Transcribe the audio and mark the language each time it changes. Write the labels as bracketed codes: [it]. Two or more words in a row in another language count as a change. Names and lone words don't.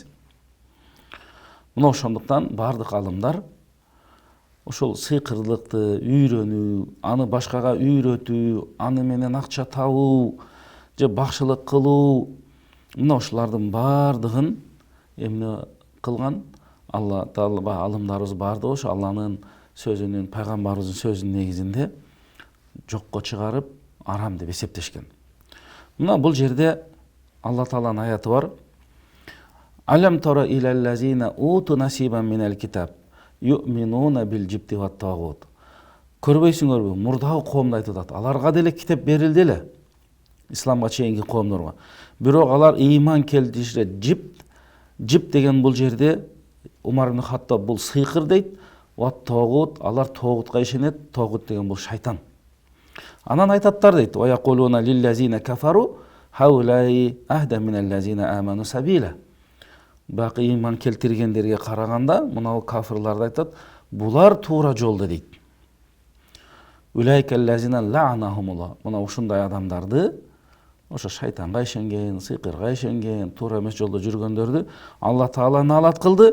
[ky] Мына ошондуктан бардык алымдар ошол сыйкырлыкты үйрөнүү, аны башкага үйрөтүү, аны менен акча табуу же бакчылык кылуу, мына ошолордун бардыгын эмне кылган? Алла Таала алымдарыбыз бардыгы ошо Алланын сөзүнүн, пайгамбарыбыздын сөзүнүн негизинде жокко чыгарып, арам деп эсептешкен. Мына бул жерде Алла Тааланын аяты бар. [ar] ألم تر إلى الذين أوتوا نصيبا من الكتاب يؤمنون بالجبت والطاغوت. [ky] Көрбөйсүңөрбү? Мурдагы коомду айтып атат. Аларга деле китеп берилди эле. Исламга чейинки коомдорго. Бирок алар ыйман келтиришет. Жип деген бул жерде Умар ибн Хаттаб бул сыйкыр дейт. [ar] والطاغوت, [ky] алар тогутка ишенет. Тогут деген бул шайтан. Анан айтаттар дейт. [ar] ويقولون للذين كفروا هؤلاء أهدى من الذين آمنوا سبيلا. [ky] Бак ыйман келтиргендерге караганда, мына кафирларды айтат, булар туура жолдо дейт. [ar] أولئك الذين لعنهم الله. [ky] Мына ушундай адамдарды, ошо шайтанга ишенген, сыйкырга ишенген, туура эмес жолдо жүргөндөрдү Алла Таала наалат кылды.